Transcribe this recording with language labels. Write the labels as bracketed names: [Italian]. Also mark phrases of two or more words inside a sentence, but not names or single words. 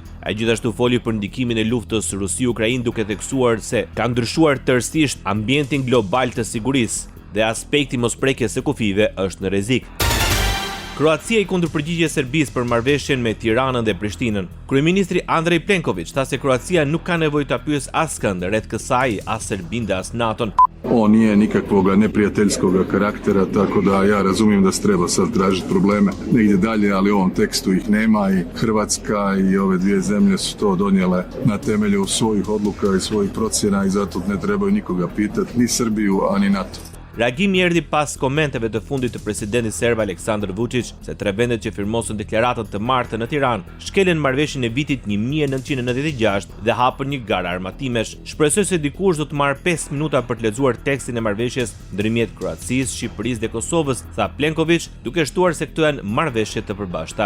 [Albanian] Ai gjithashtu foli për ndikimin e luftës Rusi-Ukrainë duke theksuar se ka ndryshuar tërësisht ambientin global të sigurisë dhe aspekti mosprekjes së kufive është në rrezik. Kroacia i kundërpërgjigje Serbisë për marrëveshjen me Tiranën dhe Prishtinën. Kryeministri Andrej Plenković tha se Kroacia nuk ka nevojë ta pyesë askënd rreth kësaj, as Serbinë as NATO-n. [Croatian] On nije nikakvoga neprijateljskoga karaktera, tako da ja razumijem da se treba sad tražiti probleme negdje dalje, ali u ovom tekstu ih nema i Hrvatska i ove dvije zemlje su to donijele na temelju svojih odluka i svojih procjena i zato ne trebaju nikoga pitati, ni Srbiju, a ni NATO. [Albanian] Reagimi erdhi pas komenteve të fundit të presidentit serb Aleksandar Vučić se tre vendet që firmosën deklaratën të martën në Tiranë shkelen marrëveshjen e vitit 1996 dhe hapën një garë armatimesh. Shpresoj se dikush do të marrë 5 minuta për të lexuar tekstin e marrëveshjes ndërmjet Kroacisë, Shqipërisë dhe Kosovës, tha Plenković, duke shtuar se këto janë marrëveshje të përbashkëta.